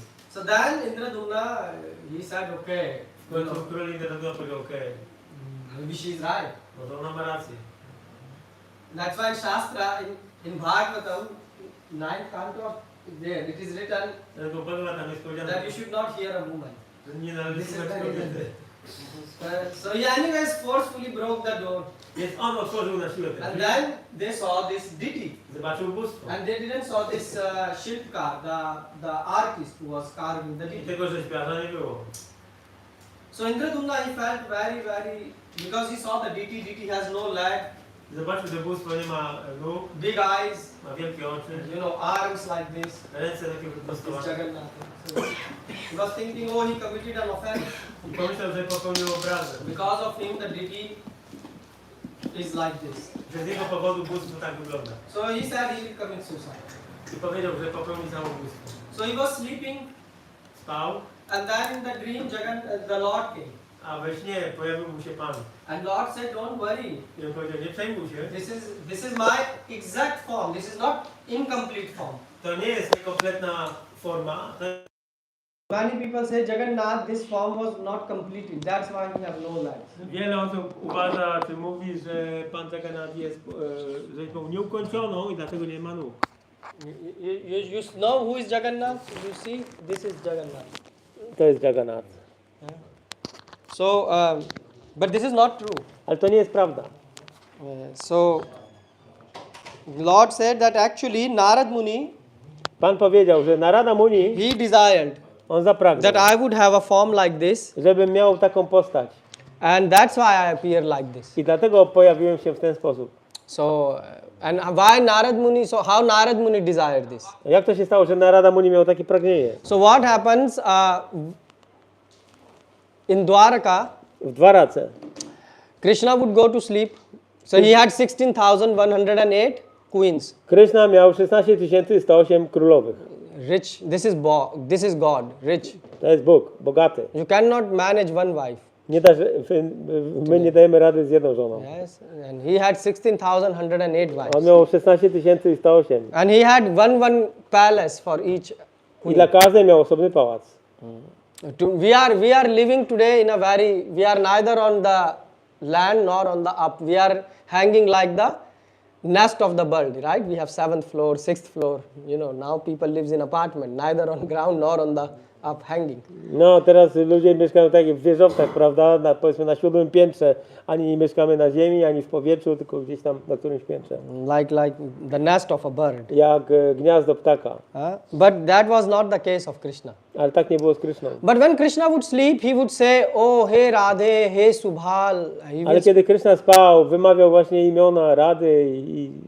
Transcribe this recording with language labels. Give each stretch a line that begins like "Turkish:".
English: So then Indradumna, he said, okay.
Polish: W końcu król Indradumna powiedział, okej,
English: Maybe she's right.
Polish: no to ona ma rację.
English: That's why in Shastra, in Bhagavatam, 9th canto, there it is written
Polish: Bo Bhagavad tam jest powiedziane,
English: that you should not hear a woman.
Polish: że nie należy
English: This is
Polish: słuchać
English: very
Polish: kobiety.
English: So he anyways forcefully broke the door.
Polish: Więc on otworzył na siłę te
English: And
Polish: drzwi,
English: then they saw this deity.
Polish: zobaczył bóstwo.
English: And they didn't saw this Shilpkar, the artist who was carving the
Polish: I
English: deity.
Polish: tego rzeźbiarza nie było.
English: So Indradumna, he felt very, very, because he saw the deity has no leg,
Polish: Zobaczył, że bóstwo nie ma nóg,
English: big eyes,
Polish: ma wielkie oczy,
English: arms like this.
Polish: ręce takie
English: This
Polish: wyprostowane.
English: Jagannath. So he was thinking, oh, he committed an offense.
Polish: I pomyślał, że popełnił obrazę.
English: Because of him, the deity is like this.
Polish: Że z jego powodu bóstwo tak wygląda.
English: So he said he will commit suicide.
Polish: I powiedział, że popełni samobójstwo.
English: So he was sleeping,
Polish: Spał,
English: and then in the dream, the Lord came.
Polish: a we śnie pojawił mu się Pan.
English: And Lord said, don't worry.
Polish: I on powiedział, nie przejmuj się.
English: This is my exact form. This is not incomplete form.
Polish: To nie jest niekompletna forma.
English: Many people say Jagannath, this form was not completed. That's why he have no legs.
Polish: Wiele osób uważa, czy mówi, że Pan Jagannath jest rzeźbą nieukończoną i dlatego nie ma nóg.
English: You know who is Jagannath? You see, this is Jagannath.
Polish: To jest Jagannath.
English: So, but this is not true.
Polish: Ale to nie jest prawda.
English: So, Lord said that actually Narad Muni,
Polish: Pan powiedział, że Narada Muni,
English: he desired
Polish: on zapragnął,
English: that I would have a form like this,
Polish: żebym miał taką postać.
English: and that's why I appear like this.
Polish: I dlatego pojawiłem się w ten sposób.
English: So, and why Narad Muni? So, how Narad Muni desired this?
Polish: Jak to się stało, że Narada Muni miał takie pragnienie?
English: So, what happens in Dwaraka?
Polish: W Dwarace
English: Krishna would go to sleep. So he had 16,108 queens.
Polish: Krishna miał 16 108 królowych.
English: Rich. This is God. Rich.
Polish: To jest Bóg, bogaty.
English: You cannot manage one wife.
Polish: Nie da, my nie dajemy rady z jedną żoną.
English: Yes. And he had 16,108
Polish: On
English: wives.
Polish: miał 16 108.
English: And he had one palace for each
Polish: I
English: queen.
Polish: dla każdej miał osobny pałac.
English: We are living today in a we are neither on the land nor on the up. We are hanging like the nest of the bird, right? We have 7th floor, 6th floor. Now people lives in apartment, neither on ground nor on the up hanging.
Polish: No, teraz ludzie mieszkają tak jak w wieżowcach, prawda? Powiedzmy na 7. piętrze. Ani nie mieszkamy na ziemi, ani w powietrzu, tylko gdzieś tam na którymś piętrze.
English: Like the nest of a bird.
Polish: Jak gniazdo ptaka.
English: But that was not the case of Krishna.
Polish: Ale tak nie było z Kryszną.
English: But when Krishna would sleep, he would say, oh, hey Radhe, hey Subhal.
Polish: Ale kiedy Kryszna spał, wymawiał właśnie imiona Rady i